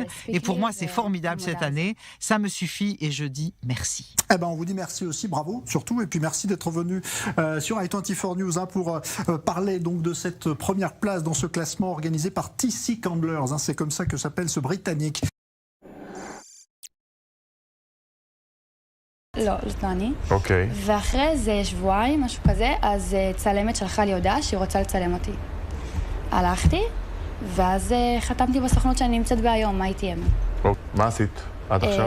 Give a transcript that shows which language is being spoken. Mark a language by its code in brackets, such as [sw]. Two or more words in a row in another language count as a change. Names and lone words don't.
[fr] Et pour moi, c'est formidable cette année. Ça me suffit et je dis merci. Eh ben, on vous dit merci aussi, bravo surtout, et puis merci d'être venu sur i24 News pour parler donc de cette première place dans ce classement organisé par TC Candlers. C'est comme ça que s'appelle ce Britannique. [he] לא אני. אוקיי. ואחרי איזה שבועיים, משהו כזה, אז צלמת שלחה לי הודעה שהיא רוצה לצלם אותי. הלכתי, ואז חתמתי בסוכנות שאני נמצאת בהיום, ITM. מה עשית עד עכשיו?